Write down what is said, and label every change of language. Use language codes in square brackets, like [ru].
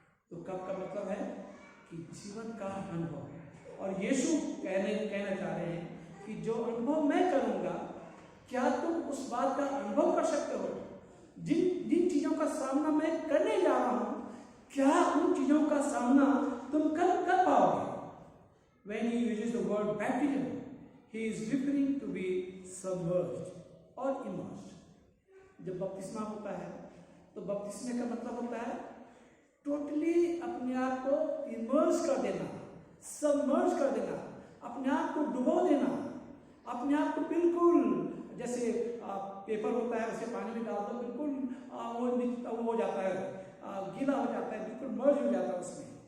[hi] तो कप का मतलब है कि जीवन का अनुभव। और यीशु कहना चाह रहे हैं कि जो अनुभव मैं करूंगा, क्या तुम उस बात का अनुभव कर सकते हो? जिन चीजों का सामना मैं करने जा रहा हूं, क्या उन चीजों का सामना तुम कर पाओगे? [en] When he uses the word baptism, he is referring to be submerged or immersed. [hi] जब बपतिस्मा होता है तो बपतिस्मे का मतलब होता है टोटली अपने आप को इमर्स कर देना, सबमर्ज कर देना, अपने आप को डुबो देना, अपने आप को बिल्कुल, जैसे पेपर होता है उसे पानी में डाल दो, बिल्कुल वो हो जाता है, गीला हो जाता है, बिल्कुल मर्ज हो जाता है उसमें।